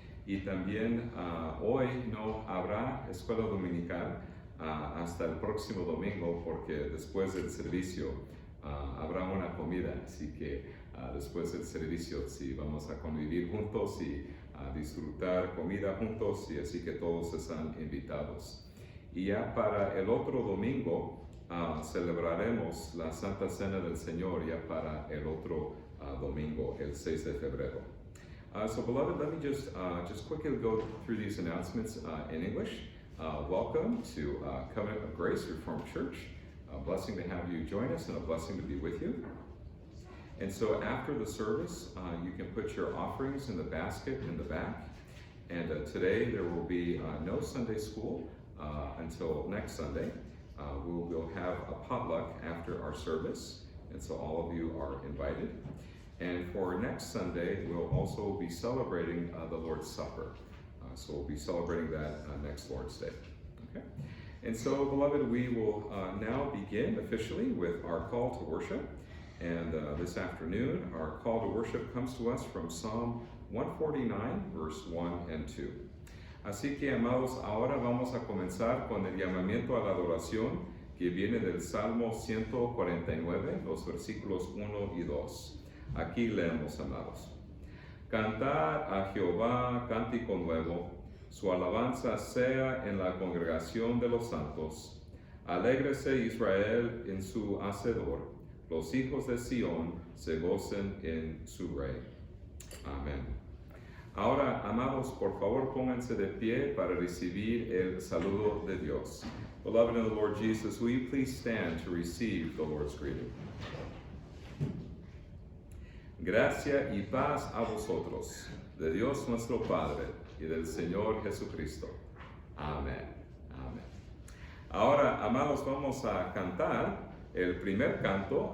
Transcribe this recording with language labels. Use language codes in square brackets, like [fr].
[es] Y también hoy no habrá escuela dominical hasta el próximo domingo, porque después del servicio habrá una comida, así que después del servicio sí vamos a convivir juntos y disfrutar comida juntos, y así que todos están invitados. Y ya para el otro domingo celebraremos la Santa Cena del Señor, ya para el otro domingo, el 6 de febrero. [en] So beloved, let me just quickly go through these announcements in English. Welcome to Covenant of Grace Reformed Church. A blessing to have you join us and a blessing to be with you. And so after the service, you can put your offerings in the basket in the back. And today there will be no Sunday school until next Sunday. We'll have a potluck after our service, and so all of you are invited. And for next Sunday, we'll also be celebrating the Lord's Supper. So we'll be celebrating that next Lord's Day. Okay? And so, beloved, we will now begin officially with our call to worship. And this afternoon, our call to worship comes to us from Psalm 149, verse 1 and 2. [es] Así que, amados, ahora vamos a comenzar con el llamamiento a la adoración que viene del Salmo 149, los versículos 1 y 2. Aquí leemos, amados. Cantar a Jehová cántico nuevo, su alabanza sea en la congregación de los santos. Alégrese Israel en su Hacedor, los hijos de Sión se gocen en su Rey. Amén. Ahora, amados, por favor pónganse de pie para recibir el saludo de Dios. [en] Beloved in the Lord Jesus, will you please stand to receive the Lord's greeting? [es] Gracia y paz a vosotros, de Dios nuestro Padre y del Señor Jesucristo. Amén. Amén. Ahora, amados, vamos a cantar el primer canto.